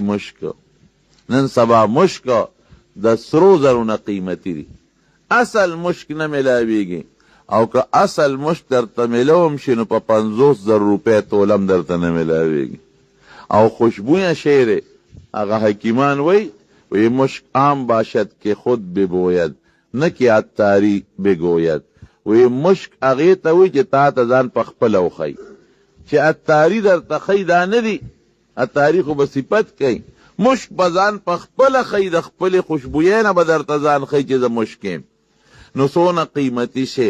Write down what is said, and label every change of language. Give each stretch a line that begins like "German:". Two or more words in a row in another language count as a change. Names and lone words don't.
Pashto: مشک نن سبا مشک د سرو زرو نه قیمتي دي. اصل مشک نه ملاویږي او که اصل مشک درته ملوم شي نو په 50,000 روپۍ تولم درته نه ملاویږي. او خوشبویه شی دی. هغه حکیمان وی
Persian: مشک عام باشد که خود ببوید نه که عطاری بگوید.
Pashto: وی مشک هغې ته وی چې تا ته ځان په خپله وښی چې عطاري درته ښی دا نه دي. عطاري خو به صفت کوي. مشک به ځان په خپله ښی د خپلې خوشبویۍ نه به درته ځان ښی چې زه مشک یم. نو څونه قیمتي شی.